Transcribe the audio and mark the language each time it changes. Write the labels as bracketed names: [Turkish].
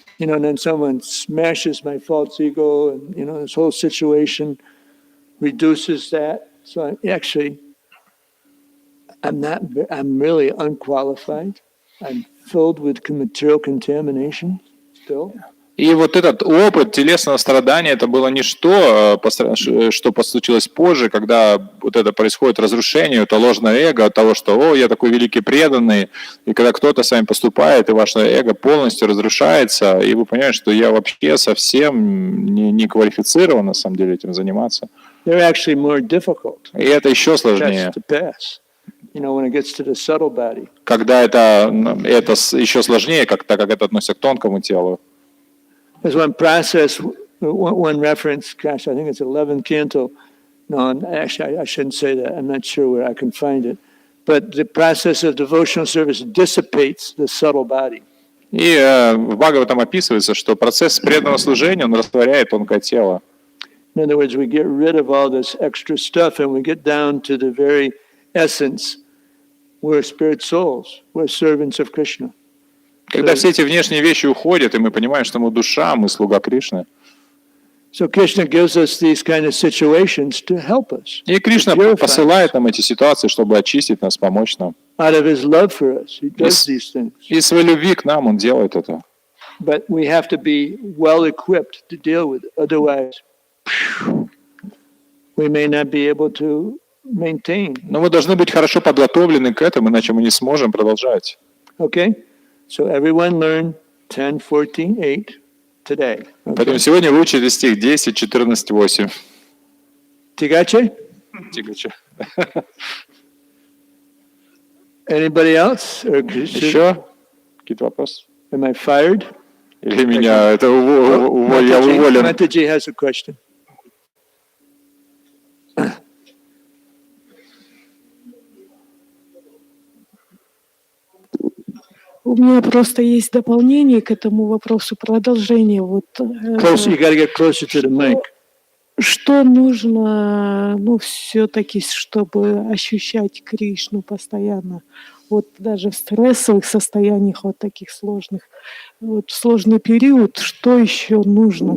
[English] And then someone smashes my false ego, and, this whole situation reduces that. So I'm really unqualified. I'm filled with material contamination still. [Russian] И вот этот опыт телесного страдания, это было ничто, что случилось позже, когда вот это происходит разрушение, это ложное эго от того, что я такой великий преданный, и когда кто-то с вами поступает, и ваше эго полностью разрушается, и вы понимаете, что я вообще совсем не квалифицирован на самом деле этим заниматься. [English] They're actually more difficult. [Russian] И это еще сложнее. [English] you know, when it gets to the subtle body. [Russian] Когда это еще сложнее, так как это относится к тонкому телу. [English] There's one process, one reference, gosh, I think it's 11th canto. No, actually, I shouldn't say that. I'm not sure where I can find it. But the process of devotional service dissipates the subtle body. [Russian] И в Бхагаватам описывается, что процесс преданного служения, он растворяет тонкое тело. [English] In other words, we get rid of all this extra stuff and we get down to the very essence. We're spirit souls. We're servants of Krishna. [Russian] Когда все эти внешние вещи уходят, и мы понимаем, что мы душа, мы слуга Кришны. [English] So Krishna gives us these kind of situations to help us. [Russian] И Кришна посылает нам эти ситуации, чтобы очистить нас, помочь нам. [English] Out of his love for us, he does these things. [Russian] И своей любви к нам он делает это. [English] But we have to be well equipped to deal with it. Otherwise, we may not be able to maintain. [Russian] Но мы должны быть хорошо подготовлены к этому, иначе мы не сможем продолжать. [English] Okay? So everyone learn 10, 14, 8 today. [Russian] Поэтому сегодня вы учите стих 10, 14, 8. Tigache? Тигача. [English] Anybody else? Or [Russian] Еще какие-то вопросы? [English] am I fired? [Russian] Или меня это я уволен? [English] Mataji has a question. [Russian] У меня просто есть дополнение к этому вопросу, продолжение. Вот, [English] Close, you got to get closer to the mic. [Russian] что нужно, ну, все-таки, чтобы ощущать Кришну постоянно? Вот даже в стрессовых состояниях, вот таких сложных, вот в сложный период, что еще нужно?